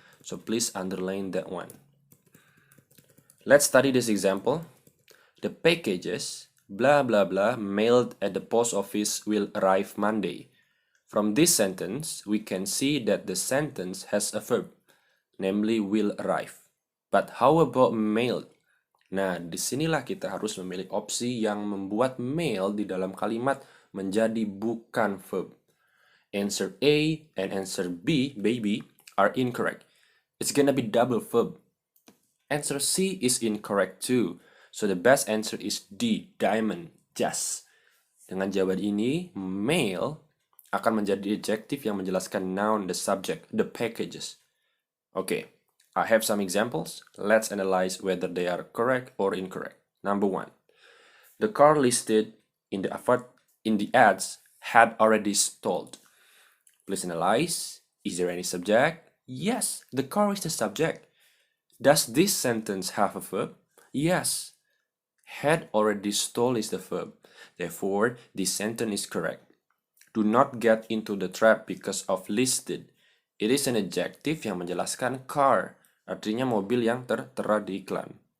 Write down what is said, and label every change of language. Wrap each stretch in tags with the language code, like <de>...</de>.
<en>So please underline that one. Let's study this example. The packages, blah blah blah, mailed at the post office will arrive Monday. From this sentence, we can see that the sentence has a verb, namely will arrive. But how about mailed?</en> <id>Nah, disinilah kita harus memilih opsi yang membuat mail di dalam kalimat menjadi bukan verb.</id> <en>Answer A and answer B, baby, are incorrect. It's gonna be double verb. Answer C is incorrect too. So the best answer is D, diamond, jas.</en> <id>Dengan jawaban ini, mail akan menjadi adjective yang menjelaskan</id> <en>noun, the subject, the packages. Okay. I have some examples. Let's analyze whether they are correct or incorrect. Number 1. The car listed in the ads had already stalled. Please analyze. Is there any subject? Yes, the car is the subject. Does this sentence have a verb? Yes. Had already stalled is the verb. Therefore, this sentence is correct. Do not get into the trap because of listed. It is an adjective</en> <id>yang menjelaskan</id> <en>car.</en> <id>Artinya mobil yang tertera di iklan.</id>